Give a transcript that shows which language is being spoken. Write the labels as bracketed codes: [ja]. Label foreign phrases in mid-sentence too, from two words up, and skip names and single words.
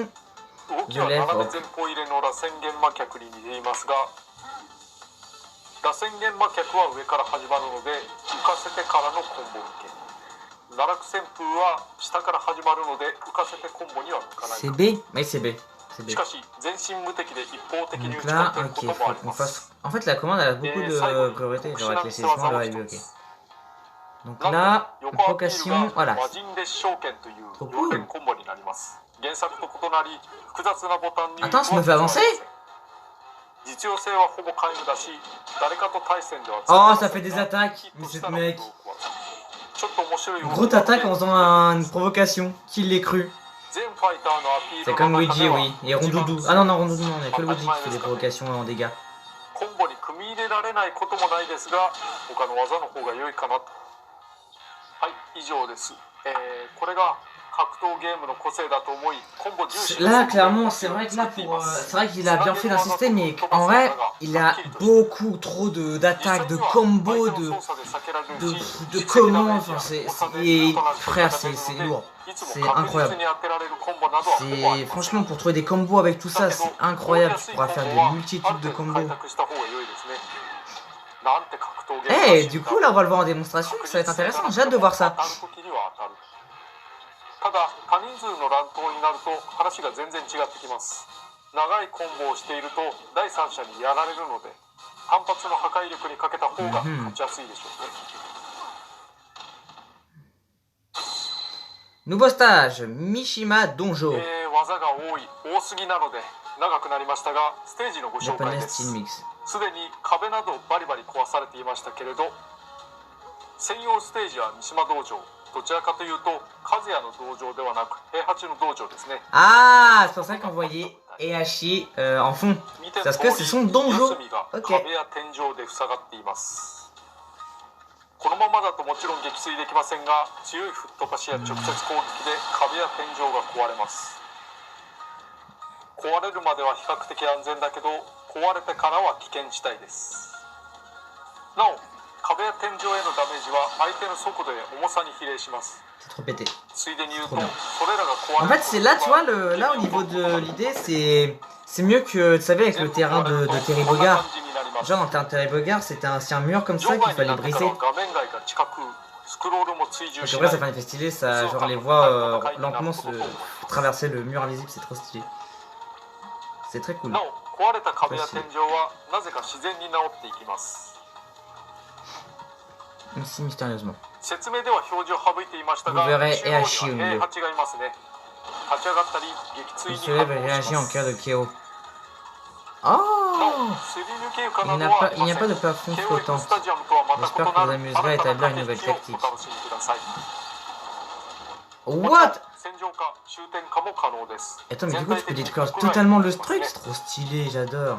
[ja] 動きは斜め前方入れの螺旋玄魔脚に似ていますが、螺旋玄魔脚は上から始まるので浮かせてからのコンボ受け。奈落旋風は下から始まるので浮かせてコンボには向かない。 [fr] C'est B? Oui, c'est B. [ja] しかし全身無敵で一方的に打 [fr] Donc [ja] ち [fr] là, [ja] 勝っている [fr] ok, [ja] こともあ [fr] faut [ja] り [fr] qu'on [ja] ます。 [fr] fasse. En fait, la commande elle a beaucoup de priorité. Genre avec les saisissements, le review, ok. Donc [ja] なん [fr] là, [ja] と横アピール [fr] provocation, [ja] が [fr] voilà. [ja] 魔人列召剣という [fr] Trop [ja] 要 [fr] cool. [ja] 点コンボになります。原作と異なり複雑なボタンに [fr] Attends, ça me fait avancer? [ja] 実用性はほぼ皆無だし、誰かと対戦では [fr] Oh, ça fait des attaques. Mais c'est mec. [ja] ちょっと面白い動き [fr] Gros attaque en faisant une provocation. Qui l'ait cru? [ja] 全ファイターのアピー [fr] C'est [ja] ル [fr] comme [ja] の中 [fr] Luigi, [ja] では [fr] oui. Et Rondoudou. Ah non, non, Rondoudou, non. Il n'y a que Luigi qui fait des provocations en dégâts. [ja] コンボに組み入れられないこともないですが他の技の方が良いかなと。はい以上です、これが格闘ゲームの個性だと思いコンボ重視 [fr] Là, clairement, c'est vrai que là, c'est vrai qu'il a bien fait d'insister, mais en vrai, il a beaucoup trop d'attaques, de combos, de comment, enfin, frère, c'est lourd. C'est incroyable. Franchement, pour trouver des combos avec tout ça, c'est incroyable. Tu pourras faire des multitudes de combos. Eh, du coup, là, on va le voir en démonstration, ça va être intéressant. J'ai hâte de voir ça. [ja] ただ多人数の乱闘になると話が全然違ってきます。長いコンボをしていると第三者にやられるので単発の破壊力にかけた方が勝ちやすいでしょうね。 [fr] Nouveau stage, Mishima Donjo. [ja] 技が多すぎなので長くなりましたがステージのご紹介です。すでに壁などバリバリ壊されていましたけれど専用ステージは三島道場。どちらかというと和也の道場ではなく平八の道場ですね。 [fr] Ah, c'est pour ça qu'on voyait Heihachi en fond. Parce que c'est son donjo. Ok. [ja] 壁や天井で塞がっています。このままだともちろん撃墜できませんが強い吹っ飛ばしや直接攻撃で壁や天井が壊れます。壊れるまでは比較的安全だけど壊れてからは危険地帯です。なお壁や天井へのダメージは相手の速度や重さに比例します。 [fr] C'est trop pété. [ja] ついでに言うとそれらが壊れる。 [fr] En fait, c'est là, tu vois, là au niveau de l'idée, c'est mieux que, tu savais, avec le terrain de Terry Bogard. Genre, dans le terrain de Terry Bogard, c'était un mur comme ça qu'il fallait briser. Donc, après, ça fait un effet stylé, ça, genre, les voix lentement se traverser le mur invisible, c'est trop stylé. C'est très cool. [ja] 壊れた壁や天井はなぜか自然に治っていきます。 [fr] Aussi mystérieusement. [ja] 説明では表示を省いていましたが、中央には平八がいますね。立ち上がったり撃墜に反応します。 [fr] en cas de KO. Oh! Il n'y a pas de plafond flottant. J'espère que vous amuserez à établir une nouvelle tactique. What? Attends, mais du coup, tu peux détruire totalement le truc, c'est trop stylé, j'adore.